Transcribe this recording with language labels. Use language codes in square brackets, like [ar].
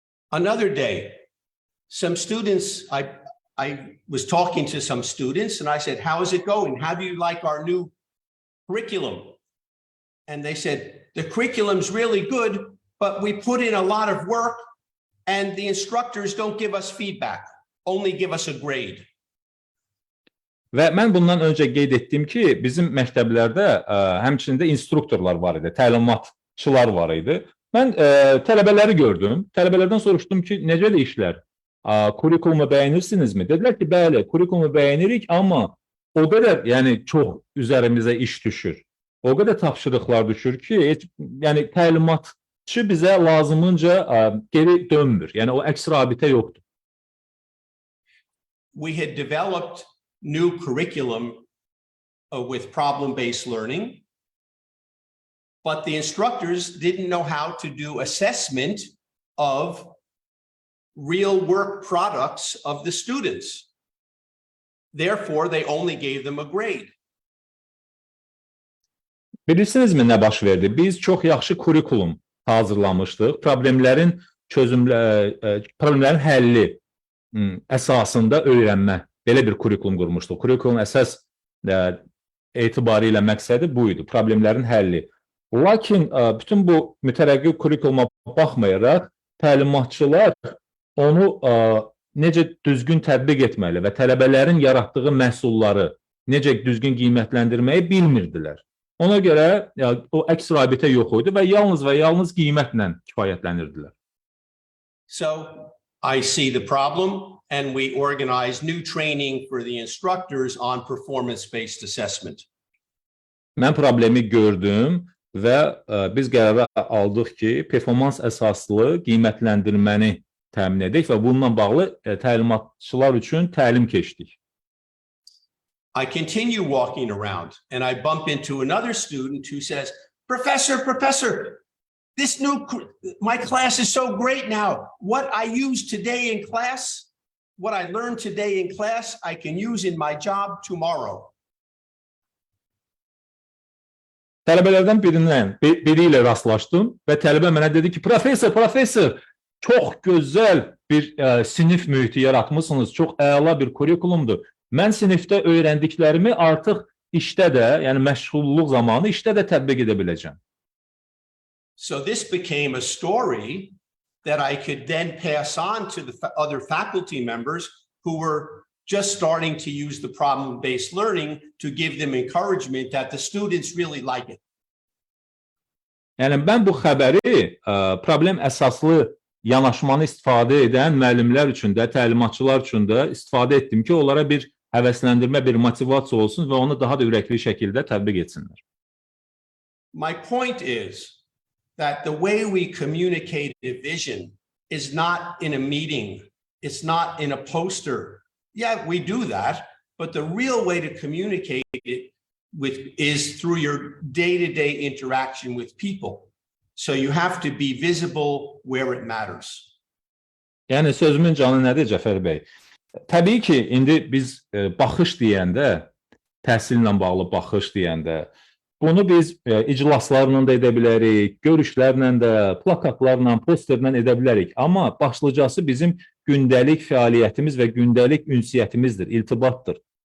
[en] Another day, some students, I was talking to some students and I said, how is it going? How do you like our new curriculum? And they said, the curriculum's really good, but we put in a lot of work and the instructors don't give us feedback, only give us a grade. [az] Və mən bundan öncə qeyd etdim ki, bizim məktəblərdə həmçində instruktorlar var idi, təlimatçılar var idi. Mən tələbələri gördüm, tələbələrdən soruşdum ki, necə də işlər? Kurikulumu bəyənirsinizmi? Dedilər ki, bəli, kurikulumu bəyənirik, amma o qədər, yəni çox üzərimizə iş düşür. O qədər tapşırıqlar düşür ki, yəni təlimatçı bizə lazımınca geri dönmür. Yəni o əks rabitə yoxdur. [en] We had developed new curriculum with problem-based learning, but the instructors didn't know how to do assessment of real work products of the students. Therefore, they only gave them a grade. [az] Bilirsinizmi nə baş verdi? Biz çox yaxşı kurikulum hazırlamışdıq. Problemlərin həlli əsasında öyrənmə. Belə bir kurikulum qurmuşduq. Kurikulumun əsas etibarilə məqsədi bu idi, problemlərin həlli. Lakin bütün bu mütərəqqi kurikuluma baxmayaraq, təlimatçılar onu necə düzgün tətbiq etməli və tələbələrin yaratdığı məhsulları necə düzgün qiymətləndirməyi bilmirdilər. Ona görə o əks rabitə yox idi və yalnız qiymətlə kifayətlənirdilər. [en] So I see the problem and we organize new training for the instructors on performance-based assessment. [az] Mən problemi gördüm və biz qərar aldıq ki, performans əsaslı qiymətləndirməni təmin edək və bununla bağlı təlimatçılar üçün təlim keçdik. [en] I continue walking around and I bump into another student who says, Professor, my class is so great now. What I use today in class, what I learned today in class, I can use in my job tomorrow. [az] Tələbələrdən biri ilə rastlaşdım və tələbə mənə dedi ki, Professor, çox gözəl bir sinif mühiti yaratmışsınız, çox əla bir kurikulumdur. Mən sinifdə öyrəndiklərimi artıq işdə də, yəni məşğulluq zamanı işdə də tətbiq edə biləcəm. [en] So this became a story that I could then pass on to the other faculty members who were just starting to use the problem-based learning to give them encouragement that the students really like it. [az] Yəni mən bu xəbəri problem əsaslı yanaşmanı istifadə edən müəllimlər üçün də, təlimatçılar üçün də istifadə etdim ki, onlara bir həvəsləndirmə, bir motivasiya olsun və onu daha da ürəkli şəkildə tətbiq etsinlər. [en] My point is that the way we communicate a vision is not in a meeting. It's not in a poster. Yeah, we do that, but the real way to communicate it is through your day-to-day interaction with people. So you have to be visible where it matters. [az] Yəni sözümün canı nədir Cəfər bəy? Təbii ki, indi biz baxış deyəndə, təhsillə bağlı baxış deyəndə, bunu biz iclaslarla da edə bilərik, görüşlərlə də, plakatlarla, posterlə edə bilərik. Amma başlıcası bizim gündəlik fəaliyyətimiz və gündəlik ünsiyyətimizdir, iltibatdır.